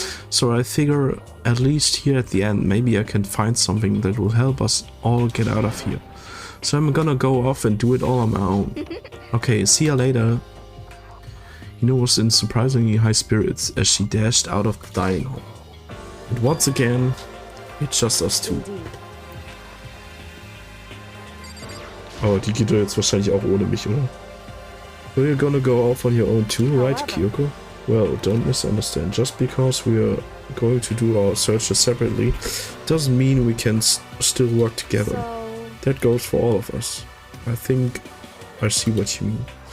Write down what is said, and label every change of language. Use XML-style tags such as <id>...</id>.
<en>So I figure, at least here at the end, maybe I can find something that will help us all get out of here. So I'm gonna go off and do it all on my own. Okay, see ya later. Hino was in surprisingly high spirits as she dashed out of the dining hall. And once again, it's just us two. Indeed.</en> <de>Oh, die geht doch jetzt wahrscheinlich auch ohne mich, oder?</de> <en>So you're gonna go off on your own too, right, Kyoko? Well, don't misunderstand. Just because we are going to do our searches separately doesn't mean we can still work together. That goes for all of us. I think I see what you mean.</en>